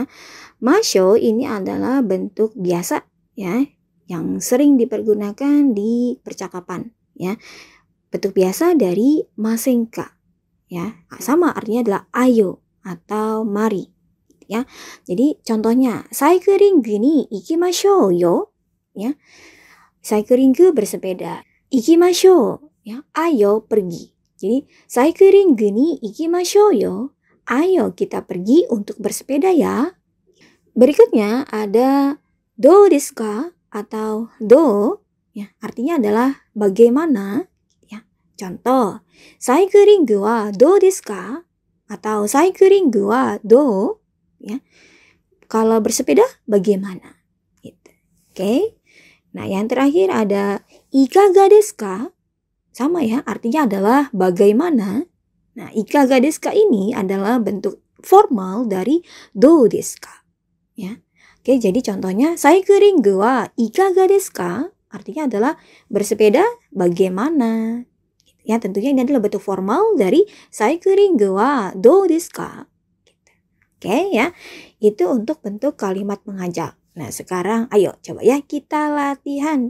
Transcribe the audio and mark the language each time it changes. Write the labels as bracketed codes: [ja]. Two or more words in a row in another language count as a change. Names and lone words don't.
[id] Masho ini adalah bentuk biasa ya yang sering dipergunakan di percakapan ya. Bentuk biasa dari masenka. Ya, sama artinya adalah ayo atau mari ya. Jadi contohnya [ja] サイクリングに行きましょうよ [id] ya. Saikuringu bersepeda, ikimashou ya, ayo pergi. Jadi [ja] サイクリングに行きましょうよ, [id] ayo kita pergi untuk bersepeda ya. Berikutnya ada [ja] どうですか [id] atau do ya, artinya adalah bagaimana. [ja] Contoh, サイクリングはどうですか? Atau サイクリングはどう? Ya. [id] Kalau bersepeda bagaimana? Gitu. Oke. Nah, yang terakhir ada [ja] いかがですか? [id] Sama ya, artinya adalah bagaimana. Nah, [ja] いかがですか [id] ini adalah bentuk formal dari [ja] どうですか? Ya. Oke, jadi contohnya サイクリングはいかがですか? [id] Artinya adalah bersepeda bagaimana? Ya, tentunya ini adalah bentuk formal dari [ja] サイクリングはどうですか? [id] Oke ya, itu untuk bentuk kalimat mengajak. Nah, sekarang ayo coba ya kita latihan.